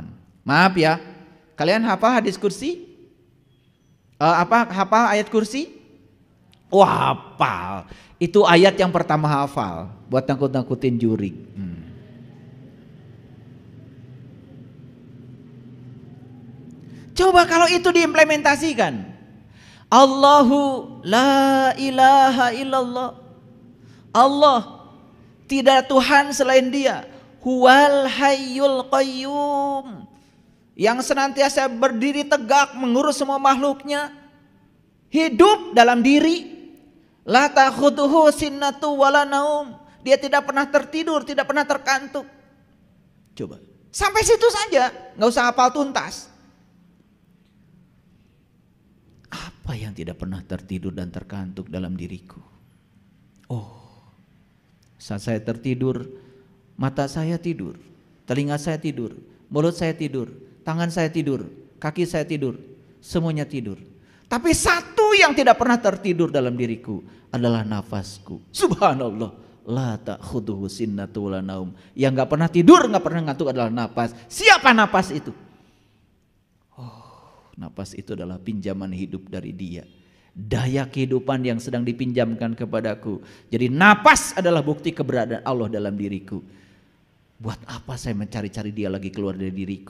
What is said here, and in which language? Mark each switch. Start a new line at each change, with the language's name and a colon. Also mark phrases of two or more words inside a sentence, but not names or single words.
Indonesian: Maaf ya, kalian hafal hadis kursi? Hafal ayat kursi? Wah, hafal. Itu ayat yang pertama hafal buat nakut-nakutin jurig. Coba kalau itu diimplementasikan.
Arabic: الله لا إله إلا الله.
Indonesian: Allah, tidak Tuhan selain Dia.
Arabic: هو الحي القيوم,
Indonesian: yang senantiasa berdiri tegak mengurus semua makhluknya, hidup dalam diri.
Arabic: لا تأخذه سنة ولا نوم,
Indonesian: dia tidak pernah tertidur, tidak pernah terkantuk. Coba sampai situ saja, nggak usah hafal tuntas. Apa yang tidak pernah tertidur dan terkantuk dalam diriku? Oh, saat saya tertidur, mata saya tidur, telinga saya tidur, mulut saya tidur, tangan saya tidur, kaki saya tidur, semuanya tidur. Tapi satu yang tidak pernah tertidur dalam diriku adalah nafasku.
Arabic: سبحان الله لا تأخذه سنة ولا نوم.
Indonesian: Yang gak pernah tidur, gak pernah ngantuk adalah nafas. Siapa nafas itu? Oh, nafas itu adalah pinjaman hidup dari Dia. Daya kehidupan yang sedang dipinjamkan kepadaku. Jadi nafas adalah bukti keberadaan Allah dalam diriku. Buat apa saya mencari-cari Dia lagi keluar dari diriku?